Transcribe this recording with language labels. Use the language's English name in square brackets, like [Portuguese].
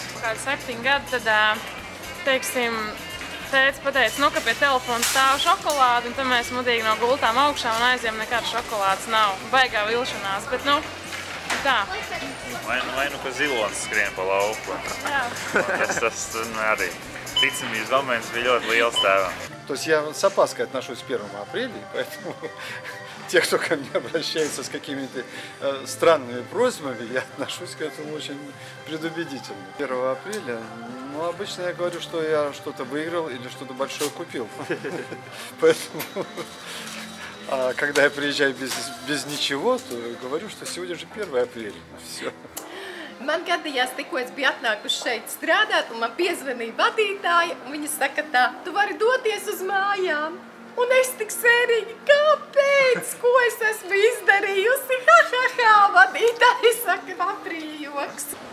[Latvian] Kādi 7 gadi, tad, teiksim, tētis pateica, nu, ka pie telefona stāv šokolāde, un tad mēs mudīgi no gultām augšā un aizjām nekādas šokolādes nav. Baigā vilšanās, bet, nu, tā. Vai nu, ka zilonis skrien pa lauku. Jā. Tas arī ticamības moments bija ļoti liels tēvam. [Russian] То есть я с опаской отношусь к 1 апреля, поэтому те, кто ко мне обращается с какими-то странными просьбами, я отношусь к этому очень предубедительно. 1 апреля, ну, обычно я говорю, что я что-то выиграл или что-то большое купил. Поэтому, когда я приезжаю без ничего, то говорю, что сегодня же 1 апреля. Все. [Latvian] Man gadījās, tikko es biju atnākuši šeit strādāt, un man piezvanīja vadītāja, un viņa saka tā, tu vari doties uz mājām. Un es tik sērīgi, kāpēc? Ko es esmu izdarījusi? Ha, ha, ha, vadītāja saka, aprīļa joks.